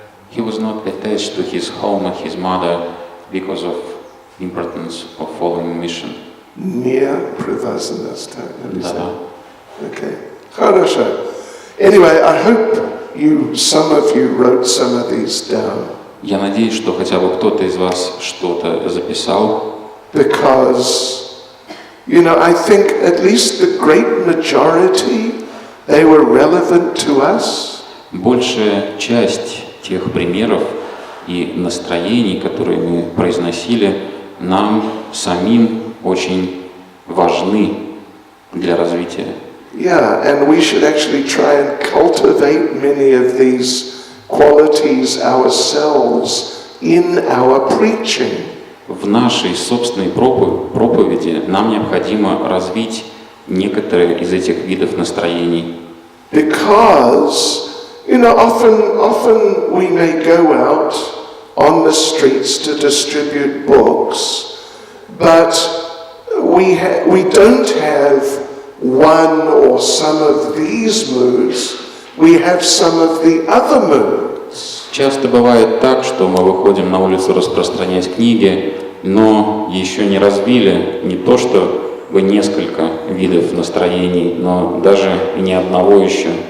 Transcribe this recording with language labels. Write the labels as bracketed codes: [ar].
[en] He was not attached to his home and his mother because of importance of following mission. [ru] Не привязанность, так написано. Да. Okay. Хорошо. [en] Anyway, I hope some of you wrote some of these down. [ru] Я надеюсь, что хотя бы кто-то из вас что-то записал. [en] Because, I think at least the great majority, they were relevant to us. [ru] Большая часть тех примеров и настроений, которые мы произносили, нам самим очень важны для развития. [en] Yeah, and we should actually try and cultivate many of these qualities ourselves in our preaching. [ru] В нашей собственной проповеди нам необходимо развить некоторые из этих видов настроений. [en] Because, often we may go out on the streets to distribute books, but we don't have one or some of these moods, we have some of the other moods. [ru] Часто бывает так, что мы выходим на улицу распространять книги, но еще не развили не то чтобы несколько видов настроений, но даже ни одного еще.